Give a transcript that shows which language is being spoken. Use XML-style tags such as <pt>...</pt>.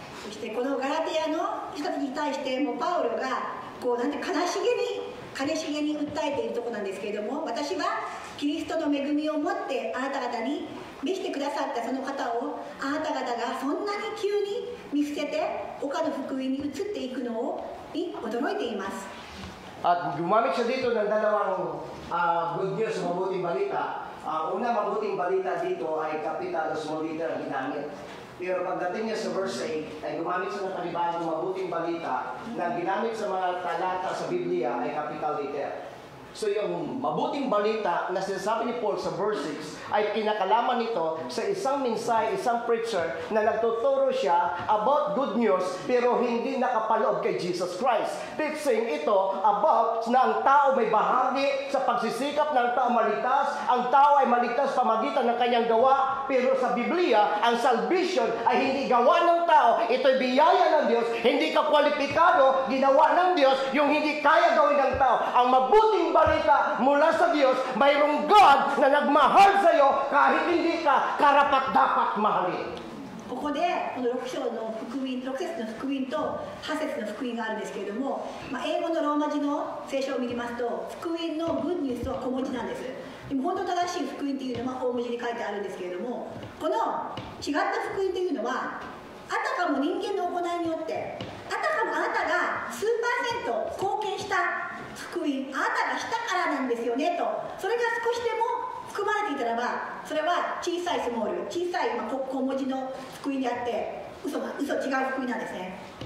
<ja>そしてこのガラテヤの人たちに対してもパウロがなんて悲しげに訴えているところなんですけれども、私はキリストの恵みを持ってあなた方に召してくださったその方をあなた方がそんなに急に見捨てて他の福音に移っていくのに驚いています。</ja> <tl>At gumamit siya dito ng dalawang good news, mabuting balita. Una, mabuting balita dito ay capital o small letter ang ginamit. Pero pagdating niya sa verse 8, ay gumamit siya ng panibagong mabuting balita na ginamit sa mga talata sa Biblia ay capital letter. So yung mabuting balita na sinasabi ni Paul sa verse 6 ay pinakalaman nito sa isang mensahe, isang preacher na nagtuturo siya about good news pero hindi nakapaloob kay Jesus Christ. Teaching ito about na ang tao may bahagi sa pagsisikap ng tao maligtas. Ang tao ay maligtas pamagitan ng kanyang gawa, pero sa Biblia, ang salvation ay hindi gawa ng tao. Ito'y biyaya ng Diyos. Hindi ka kwalipikado, ginawa ng Diyos yung hindi kaya gawin ng tao. Ang mabuting balita mula sa Diyos, mayroong God na nagmahal sa iyo kahit hindi ka karapat-dapat mahalin.</tl> <ja>ここでこの6章の福音、6節の福音と8節の福音があるんですけれども、英語のローマ字の聖書を見ますと、福音のグッドニュースとは小文字なんです。でも本当正しい福音というのは大文字に書いてあるんですけれども、この違った福音というのは、あたかも人間の行いによって、あたかもあなたが数%貢献した福音、あなたがしたからなんですよねと、それが少しでも含まれていたらば、それは小さいスモール、小さい小文字の福音であって、嘘違う福音なんですね。</ja>